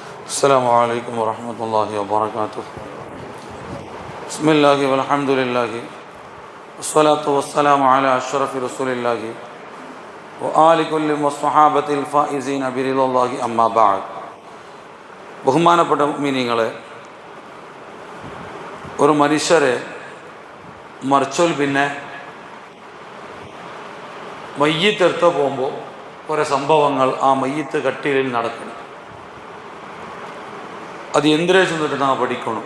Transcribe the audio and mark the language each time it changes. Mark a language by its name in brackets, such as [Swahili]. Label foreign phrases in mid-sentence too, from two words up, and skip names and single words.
[Arabic] السلام عليكم ورحمة الله وبركاته. بسم الله والحمد لله والصلاة والسلام على أشرف رسول الله وآل كل والصحابة الفائزين برضا الله أما بعد. [Malayalam] ബഹുമാനപ്പെട്ട മുഅ്മിനീങ്ങളെ, ഒരു മനുഷ്യരെ മരിച്ചാൽ പിന്നെ മയ്യിത്ത് എടുത്ത് പോകുമ്പോൾ കുറേ സംഭവങ്ങൾ ആ മയ്യിത്ത് കട്ടിലിൽ നടക്കണം. അത് എന്തിനെ ചെന്നിട്ട് നാം പഠിക്കണം.